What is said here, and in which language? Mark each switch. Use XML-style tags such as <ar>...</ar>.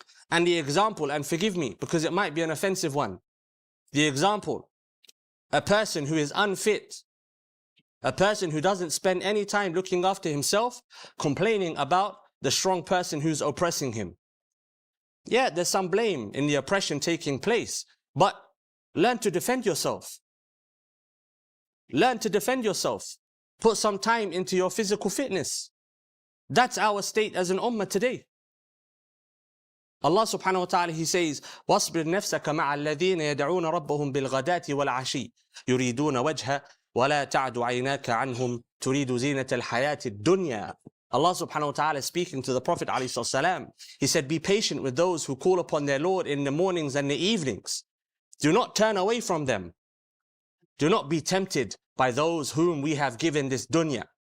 <en>And the example, and forgive me because it might be an offensive one. The example, a person who is unfit, a person who doesn't spend any time looking after himself, complaining about the strong person who's oppressing him. Yeah, there's some blame in the oppression taking place, but learn to defend yourself. Learn to defend yourself. Put some time into your physical fitness. That's our state as an ummah today. Allah subhanahu wa ta'ala, He says,</en> <ar>وَاصْبِرْ نَفْسَكَ مَعَ الَّذِينَ يَدْعُونَ رَبَّهُمْ بِالْغَدَاةِ وَالْعَشِيِّ يُرِيدُونَ وَجْهَهُ وَلَا تَعْدُ عَيْنَاكَ عَنْهُمْ تُرِيدُ زِينَةَ الْحَيَاةِ الدُّنْيَا.</ar> <en>Allah subhanahu wa ta'ala speaking to the Prophet ﷺ, He said, be patient with those who call upon their Lord in the mornings and the evenings. Do not turn away from them. Do not be tempted by those whom we have given this dunya.</en>